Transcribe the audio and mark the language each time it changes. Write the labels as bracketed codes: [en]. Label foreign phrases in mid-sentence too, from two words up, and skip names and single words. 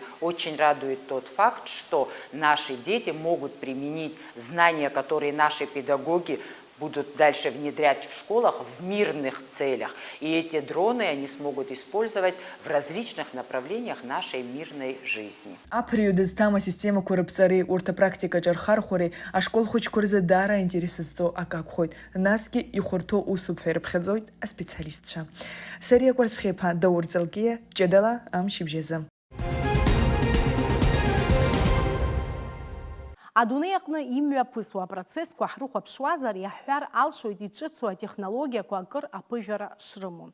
[ru] Очень радует тот факт, что наши дети могут применить знания, которые наши педагоги будут дальше внедрять в школах в мирных целях. И эти дроны они смогут использовать в различных направлениях нашей мирной жизни. [ab] Аԥырҩда зҭам асистемақәа рыԥҵареи урҭ апрактикаҿы рхархәареи ашкол хәыҷқәа рзы даара интересызҵо ак акәхоит. Насгьы ихәарҭоу усуп ҳәа ирыԥхьаӡоит аспециалистцәа. Сариа Кәарсхеиԥа, Даур Ҵалкиа, Ҷыдала, амшибжьазы. Адунеи аҟны имҩаԥысуа апроцессқәа ҳрыхәаԥшуазар, иаҳҳәар алшоит иҿыцу атехнологиақәа акыр аԥыжәара шрымоу.